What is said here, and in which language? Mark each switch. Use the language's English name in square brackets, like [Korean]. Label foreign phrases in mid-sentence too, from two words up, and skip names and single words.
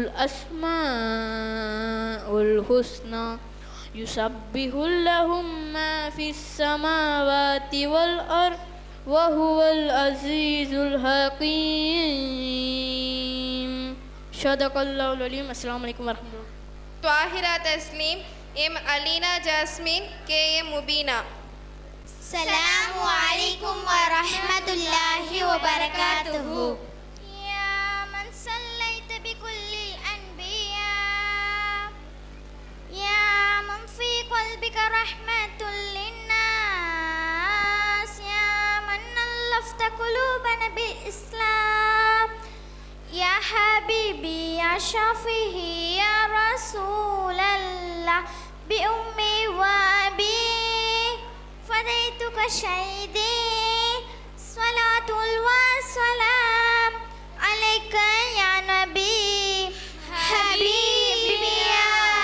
[Arabic] الأسماء الحسنى يسبح له ما في السماوات والأرض وهو العزيز الحكيم صدق الله العليم. السلام عليكم ورحمة الله. துவாஹிரா தஸ்லீம், எம் அலீனா ஜாஸ்மின், கே எம் முபீனா. السلام عليكم ورحمة الله وبركاته. يا من صليت بكل الأنبياء يا من في قلبك رحمة للناس يا من ألفت قلوبنا بالإسلام يا حبيبي يا شفيعي يا رسول الله بأمي وأبي فديتك شهيدي صلاة والسلام عليك يا نبي حبيبي يا